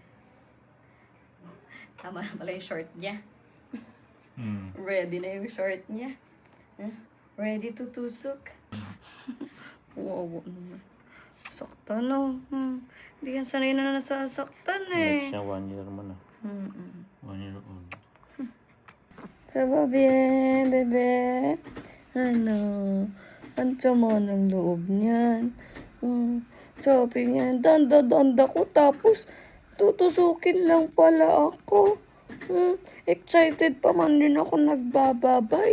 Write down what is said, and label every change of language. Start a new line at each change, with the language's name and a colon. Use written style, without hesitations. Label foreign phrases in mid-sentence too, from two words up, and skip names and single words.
Filipino: Tama na pala yung short niya. Ready na yung short niya. Huh?
English: Ready to
Filipino: tusok. Wow, naman. Saktan no. Hindi yan sanay na nasasaktan eh. Siya 1 year mo na.
English: 1 year old.
French: Ça va bien,
Filipino: bebe? Ano? Ang sama ng loob niyan. Sabi niya, danda-danda ko tapos tutusukin lang pala ako. Excited pa man din ako nagbababay.